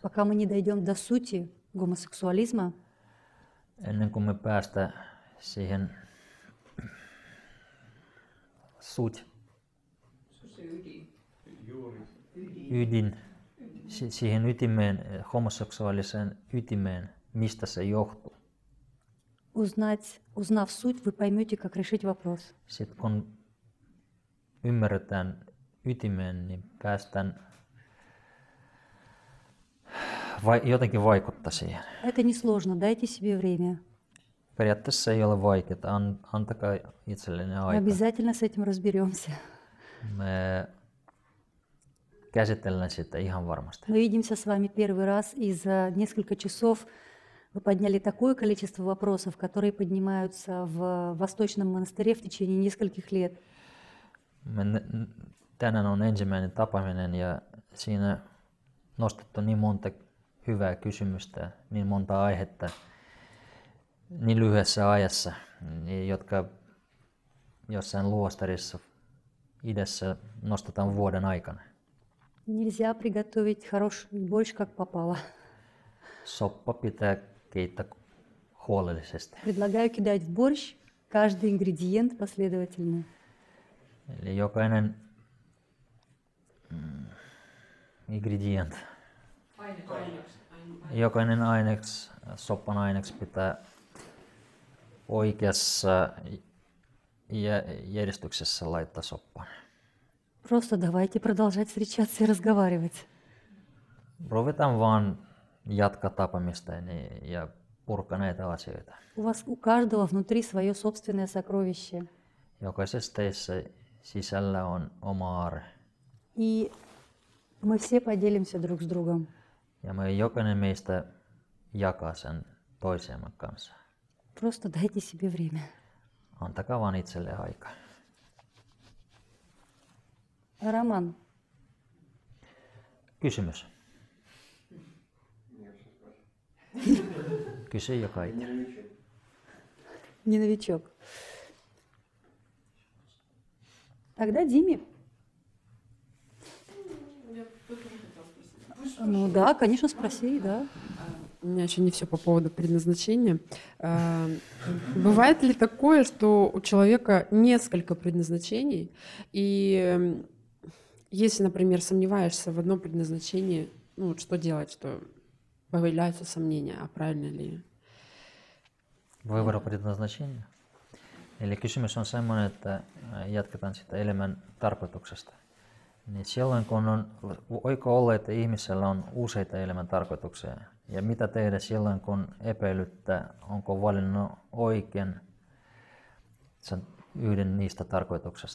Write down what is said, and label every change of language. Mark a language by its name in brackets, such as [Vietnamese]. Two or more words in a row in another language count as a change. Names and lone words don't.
[Russian] Пока мы не дойдем до сути гомосексуализма, [Finnish] Ennen kuin me päästään siihen siihen ytimeen, homoseksuaalisen ytimeen, mistä se johtuu. [Russian] узнав суть, вы поймете, как решить вопрос. [Finnish] Sitten kun ymmärretään ytimeen, niin päästään jotenkin vaikuttaa siihen. [Russian] Это несложно, дайте себе время. [Finnish] Periaatteessa ei ole vaikeaa, antakaa itsellenne [Russian] Мы [Finnish] aikaa. [Russian] обязательно с этим разберемся. [Finnish] Me käsitellään sitä ihan varmasti. [Russian] Мы видимся с вами первый раз, и за несколько часов вы подняли такое количество вопросов, которые поднимаются в Восточном монастыре в течение нескольких лет. [Finnish] Tänään on ensimmäinen tapaaminen ja siinä nostettu niin monta hyvää kysymystä, niin monta aihetta niin lyhyessä ajassa, jotka jossain luostarissa idässä nostetaan vuoden aikana. [Russian] Нельзя приготовить хороший борщ, как попало. [Finnish] Soppa pitää keittää huolellisesti. [Russian] Предлагаю кидать в борщ каждый ингредиент последовательно. [Finnish] Eli jokainen ingredient, jokainen aineks, soppan aineks pitää oikeassa järjestyksessä laittaa soppaan. [Russian] Просто давайте продолжать встречаться и разговаривать. [Finnish] Ruvetaan vaan jatkaa tapaamista ja purkaa näitä asioita. [Russian] У вас у каждого внутри свое собственное сокровище. [Finnish] Jokaisessa teissä sisällä on oma aare. [Russian] И мы все поделимся друг с другом. [Finnish] Ja me jokainen meistä jakaa sen toisemme kanssa. [Russian] Просто дайте себе время. [Finnish] Antakaa vaan itselle aikaa. [Russian] Роман, [Finnish] Kysymys. Kysy joka itse. [Russian] не новичок. Тогда Диме. Ну да, конечно, спроси, да. У меня еще не все по поводу предназначения. Бывает ли такое, что у человека несколько предназначений, и если, например, сомневаешься в одном предназначении, ну вот что делать, что появляются сомнения, а правильно ли? Voivara предназначения. [Finnish] Eli kysymys on sellainen, että jatketaan sitä elämän tarkoituksesta. Niin silloin kun on, voiko olla, että ihmisellä on useita elämän tarkoituksia, ja mitä tehdä silloin kun epäilyttää, onko valinnut oikein sen yhden niistä tarkoituksesta.